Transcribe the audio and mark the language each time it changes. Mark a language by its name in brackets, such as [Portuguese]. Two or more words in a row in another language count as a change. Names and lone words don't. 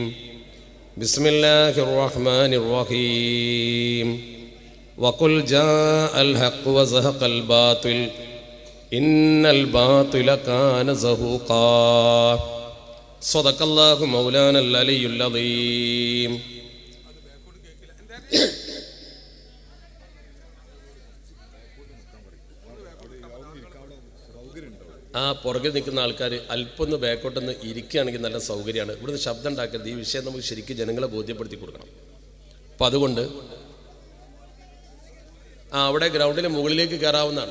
[Arabic] بسم الله الرحمن الرحيم. وقل جاء الحق وزهق الباطل إن الباطل كان زهوقا. صدق الله مولانا العلي العظيم. [Malayalam] ആ പുറകിൽ നിൽക്കുന്ന ആൾക്കാർ അല്പം ഒന്ന് ബാക്കോട്ടൊന്ന് ഇരിക്കുകയാണെങ്കിൽ നല്ല സൗകര്യമാണ്. ഇവിടുന്ന് ശബ്ദം ഉണ്ടാക്കരുത്. ഈ വിഷയം നമുക്ക് ശരിക്കും ജനങ്ങളെ ബോധ്യപ്പെടുത്തി കൊടുക്കണം. അപ്പം അതുകൊണ്ട് അവിടെ ഗ്രൗണ്ടിന് മുകളിലേക്ക് കയറാവുന്നതാണ്.